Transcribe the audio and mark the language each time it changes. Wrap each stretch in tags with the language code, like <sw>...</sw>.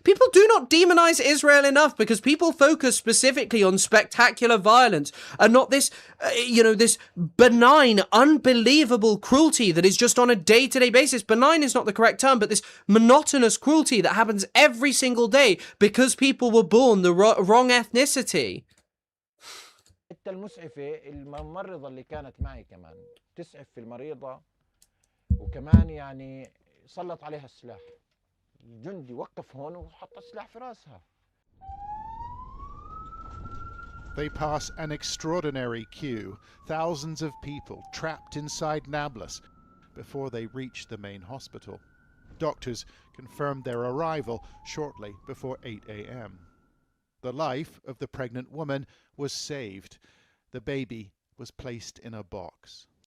<en>People do not demonize Israel enough because people focus specifically on spectacular violence and not this, this benign, unbelievable cruelty that is just on a day-to-day basis. Benign is not the correct term, but this monotonous cruelty that happens every single day because people were born the wrong ethnicity.</en> <ar>حتى المسعفة الممرضة اللي كانت معي كمان تسعف في المريضة وكمان يعني سلط عليها السلاح. الجندي وقف هون وحط السلاح في راسها.</ar> <en>They pass an extraordinary queue, thousands of people trapped inside Nablus before they reach the main hospital. Doctors confirmed their arrival shortly before 8 a.m. The life of the pregnant woman was saved. The baby was placed in a box.</en>